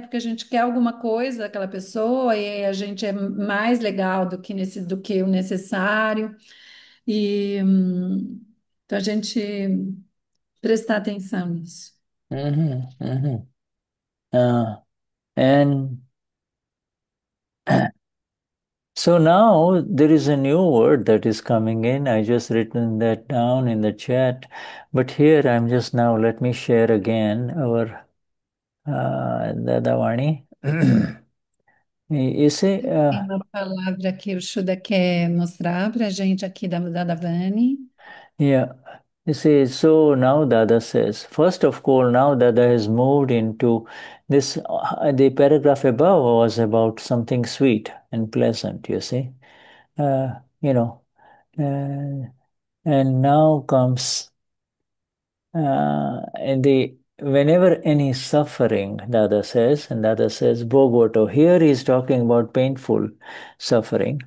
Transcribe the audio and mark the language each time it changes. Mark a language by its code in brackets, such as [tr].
[pt] Porque a gente quer alguma coisa daquela pessoa e aí a gente é mais legal do que o necessário. E então a gente prestar atenção nisso. Mhm, mhm. [en] And so now there is a new word that is coming in. I just written that down in the chat. But here I'm just now, let me share again our Dadavani. You see, [pt] Tem uma palavra que o Shuda quer mostrar para a gente aqui da Davani. yeah. [en] You see, so now Dada says, first of all, now Dada has moved into this, the paragraph above was about something sweet and pleasant, you see. Uh, you know, uh, and now comes and the whenever any suffering, Dada says, and Dada says, Bogoto, here he is talking about painful suffering.